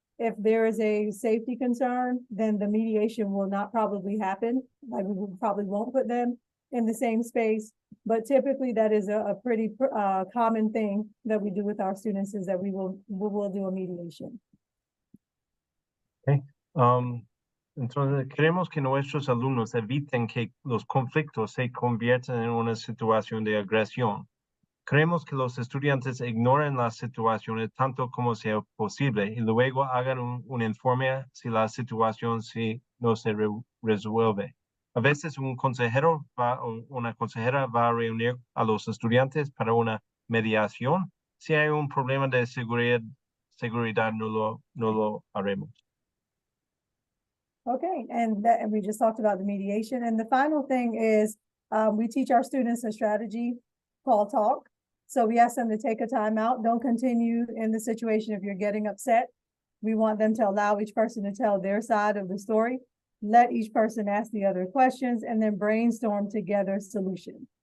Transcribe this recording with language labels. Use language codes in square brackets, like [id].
[en] If there is a safety concern, then the mediation will not probably happen. Like we probably won't put them in the same space, but typically that is a pretty common thing that we do with our students is that we will do a mediation. Okay. [es] Entonces, queremos que nuestros alumnos eviten que los conflictos se conviertan en una situación de agresión. Queremos que los estudiantes ignoren las situaciones tanto como sea posible y luego hagan un informe si la situación no se resuelve. A veces un consejero o una consejera va a reunir a los estudiantes para una mediación. Si hay un problema de seguridad no lo haremos. [en] Okay, and we just talked about the mediation. And the final thing is we teach our students a strategy called talk. So we ask them to take a time out. Don't continue in the situation if you're getting upset. We want them to allow each person to tell their side of the story. Let each person ask the other questions and then brainstorm together solution.